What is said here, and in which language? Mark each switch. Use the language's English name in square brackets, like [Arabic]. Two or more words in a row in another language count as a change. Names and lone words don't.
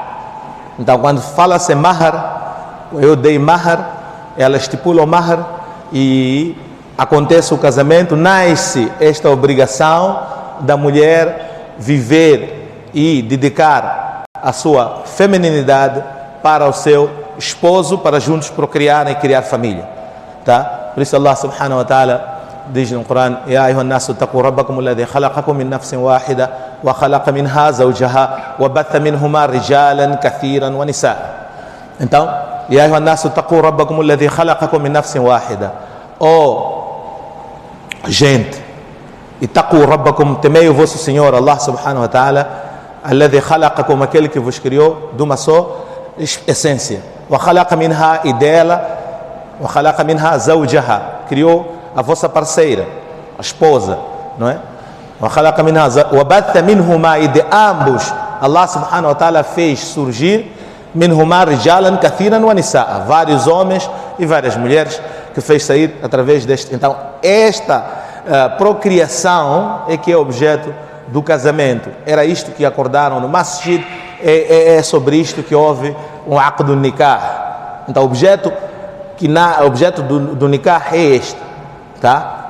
[Portuguese] Então quando fala-se mahar, eu dei mahar, ela estipula o mahar e acontece o casamento, nasce esta obrigação da mulher viver e dedicar a sua feminilidade para o seu esposo, para juntos procriarem e criar família, tá? Por isso [Arabic] الله سبحانه وتعالى [Portuguese] diz no Corão: [Arabic] يا أيها الناس اتقوا ربكم الذي خلقكم من نفس واحدة وخلق منها زوجها وبث منهما رجالا كثيرا ونساء. Então, يا أيها الناس اتقوا ربكم الذي خلقكم من نفس واحدة. Gente, اتقوا ربكم, [Portuguese] temei o vosso Senhor [Arabic] الله سبحانه وتعالى, الذي خلقكم, [Portuguese] aquele que vos criou de uma só essência, [Arabic] وخلق منها, [Portuguese] e dela, [Arabic] وخلق منها زوجها, [Portuguese] criou a vossa parceira, a esposa, não é? [Arabic] وخلق منها وبث منهما, [Portuguese] e de ambos [Arabic] الله سبحانه وتعالى [Portuguese] fez surgir [Arabic] منهما رجالا كثيرا ونساء, [Portuguese] vários homens e várias mulheres, que fez sair através deste. Então esta procriação é que é objeto do casamento. Era isto que acordaram no masjid, é sobre isto que houve um [Arabic] عقد نكاح. [Portuguese] Então o objeto do nikah é este, tá?